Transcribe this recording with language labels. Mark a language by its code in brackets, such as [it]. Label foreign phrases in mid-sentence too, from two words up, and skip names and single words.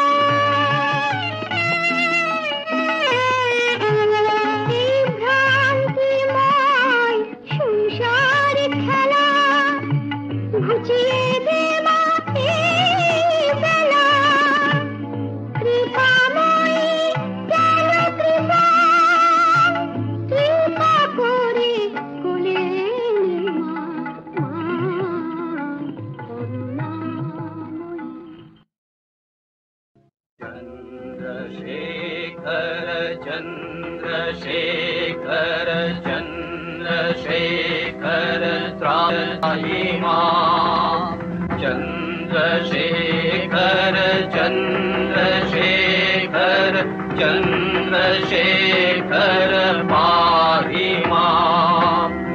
[bn] এই ভ্রান্তিময় সংসার খেলা ঘুচিয়ে দে মা এই বেলা কৃপাময়ী কেন কৃপা কৃপা করে কোলে নে মা করুণাময়ী [sa] चंद्रशेखर चंद्रशेखर त्राहि मां चंद्रशेखर चंद्रशेखर चंद्रशेखर पाहि मां